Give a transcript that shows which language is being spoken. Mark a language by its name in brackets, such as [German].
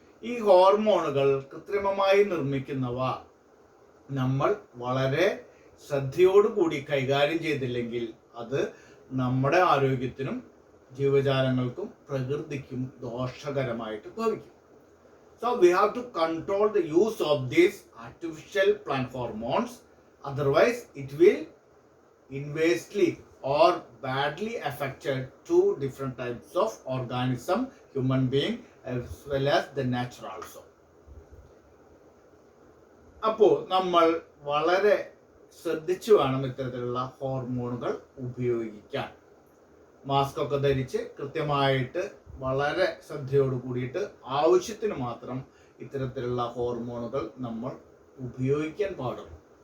[Malayalam] ഈ ഹോർമോണുകൾ കൃത്രിമമായി നിർമ്മിക്കുന്നവ നമ്മൾ വളരെ ശ്രദ്ധയോടുകൂടി കൈകാര്യം ചെയ്തില്ലെങ്കിൽ അത് നമ്മുടെ ആരോഗ്യത്തിനും ജീവജാലങ്ങൾക്കും പ്രകൃതിക്കും ദോഷകരമായിട്ട് ഭവിക്കും. [English] So we have to control the use of these artificial plant hormones, otherwise it will inversely or badly affect two different types of organism, human being as well as the nature also. [Malayalam] അപ്പോൾ നമ്മൾ വളരെ ശ്രദ്ധിച്ചു വേണം ഇത്തരത്തിലുള്ള ഹോർമോണുകൾ ഉപയോഗിക്കാൻ. Mask ഒക്കെ ധരിച്ച് കൃത്യമായിട്ട് വളരെ ശ്രദ്ധയോട് കൂടിയിട്ട് ആവശ്യത്തിന് മാത്രം ഇത്തരത്തിലുള്ള ഹോർമോണുകൾ നമ്മൾ ഉപയോഗിക്കാൻ പാടുള്ളൂ.